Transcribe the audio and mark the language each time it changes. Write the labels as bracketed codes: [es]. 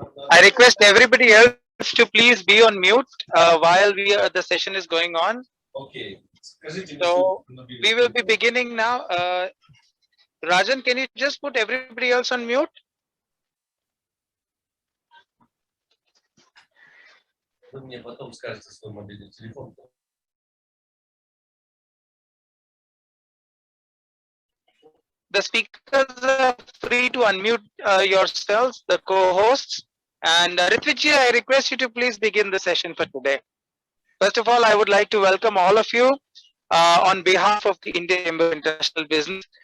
[en] I request everybody else to please be on mute while the session is going on. Okay. So we will be beginning now. Rajan, can you just put everybody else on mute? [ru] Вы мне потом скажете свой мобильный телефон. [en] The speakers are free to unmute yourselves, the co-hosts. And Ritviji, I request you to please begin the session for today. First of all, I would like to welcome all of you on behalf of the Indian Chamber of International Business.